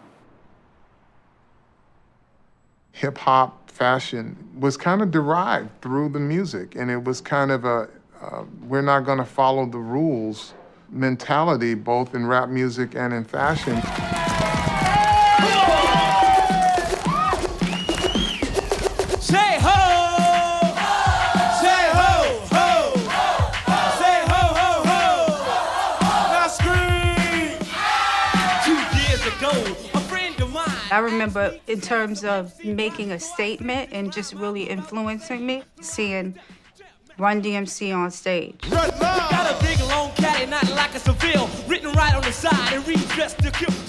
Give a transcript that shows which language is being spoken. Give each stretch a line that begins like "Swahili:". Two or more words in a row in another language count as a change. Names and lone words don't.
English: Hip-hop fashion was kind of derived through the music, and it was kind of a we're not gonna follow the rules mentality, both in rap music and in fashion. Say ho! Say ho, ho! Say ho, ho, ho! Now scream! 2 years ago, a friend of mine. I remember in terms of making a statement and just really influencing me, seeing Run DMC on stage. Got a big long caddy, not like a Seville, written right on the side and redressed to kill.